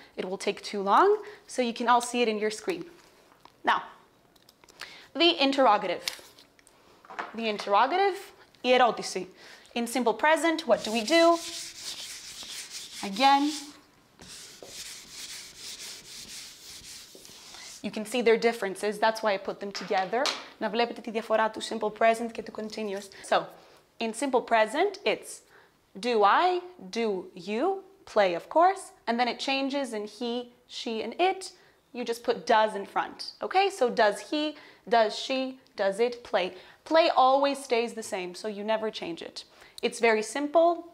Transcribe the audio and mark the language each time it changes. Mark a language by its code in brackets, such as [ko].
[en] It will take too long, so you can all see it in your screen. Now, the interrogative. The interrogative, [el] η ερώτηση. [en] In simple present, what do we do? Again, you can see their differences. That's why I put them together. [el] Να βλέπετε τη διαφορά του simple present και του continuous. [en] So, in simple present, it's do I, do you, play of course, and then it changes in he, she, and it. You just put does in front. Okay, so does he, does she, does it, play. Play always stays the same, so you never change it. It's very simple.